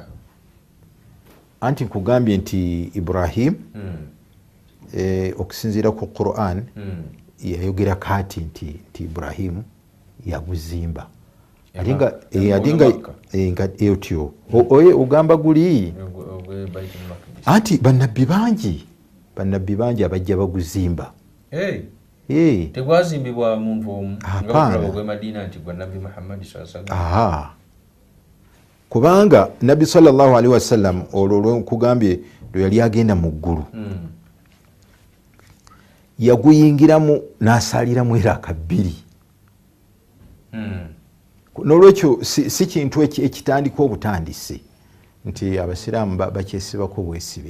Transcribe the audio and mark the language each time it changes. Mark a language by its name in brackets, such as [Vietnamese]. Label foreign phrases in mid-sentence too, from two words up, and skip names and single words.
[Ganda] Anti nkugambye nti Ibrahim okusinziira ku Quran yayogera kati nti Ibrahim yaguzimba. Nga etyo ogamba guli anti bannabbi bangi abajja baguzimba. Tegwazimbibwa muntu omu nga Madina nti gwa Nabbi Muhammad [Arabic] صلى الله عليه وسلم. [Ganda] Kubanga Nabbi [Arabic] صلى الله عليه وسلم [Ganda] olwo kugambye lwe yali agenda mu ggulu yaguyingiramu n'asaaliramu eraka 2. N'olwekyo si kintu ekitandika obutandise nti abasiraamu bakyesibako bwesibi.